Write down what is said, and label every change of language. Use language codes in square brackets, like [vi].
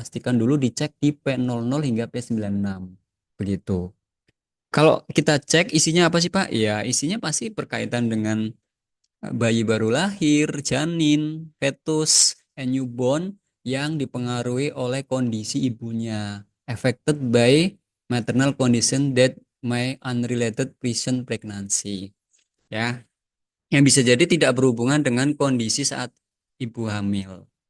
[id] Pastikan dulu dicek di P00 hingga P96. Begitu. Kalau kita cek isinya apa sih Pak? Ya isinya pasti berkaitan dengan bayi baru lahir, janin, fetus, and newborn yang dipengaruhi oleh kondisi ibunya. [en] Affected by maternal condition that may unrelated present pregnancy. [id] Ya, yang bisa jadi tidak berhubungan dengan kondisi saat ibu hamil.